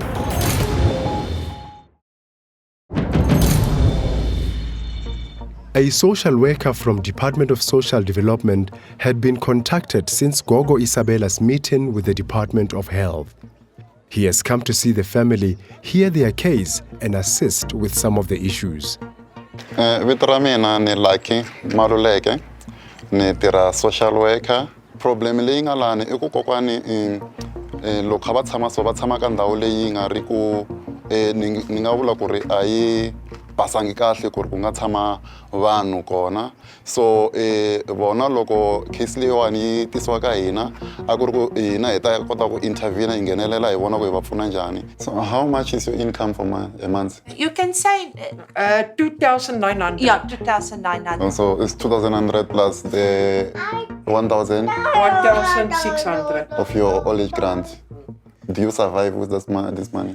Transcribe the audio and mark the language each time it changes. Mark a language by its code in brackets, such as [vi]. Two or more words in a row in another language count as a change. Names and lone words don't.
[en] A social worker from Department of Social Development had been contacted since Gogo Isabella's meeting with the Department of Health. He has come to see the family, hear their case, and assist with some of the issues. [ts] Vito ra mina ni Lucky Maluleke, ni tirha [en] social worker. [ts] Problem leyi nga lani I ku kokwani loko va tshama so va tshama ka ndhawu leyi nga ri ku ni nga vula ku ri a yi basangi kahle ku ri ku nga tshama vanhu kona. So vona loko case leyiwani yi tisiwa ka hina a ku ri ku hina hi ta kota ku intervene hi nghenelela hi vona ku hi va pfuna njhani. [en] So how much is your income for a month? You can say 2,900. yeah, 2,900. So it's 2,100 plus the 1,000 1,600. of your old age grant. Do you survive with this money?